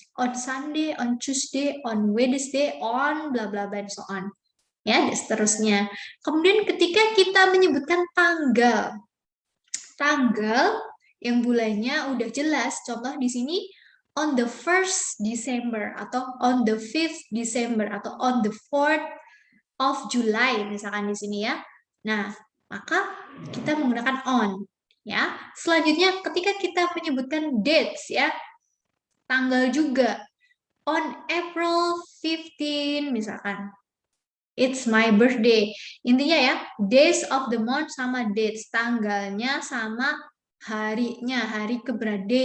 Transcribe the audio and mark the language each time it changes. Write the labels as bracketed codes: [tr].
[en] On Sunday, on Tuesday, on Wednesday, on bla bla bla, and so on. [id] Ya, dan seterusnya. Kemudian ketika kita menyebutkan tanggal, tanggal yang bulannya udah jelas. Contoh di sini [en] on the 1st December atau on the 5th December atau on the 4th of July [id] misalkan di sini ya. Nah, maka kita menggunakan on ya. Selanjutnya ketika kita menyebutkan dates ya, tanggal juga. [en] On April 15 misalkan. It's my birthday. [id] Intinya ya, [en] days of the month [id] sama dates, tanggalnya sama harinya, hari keberapa.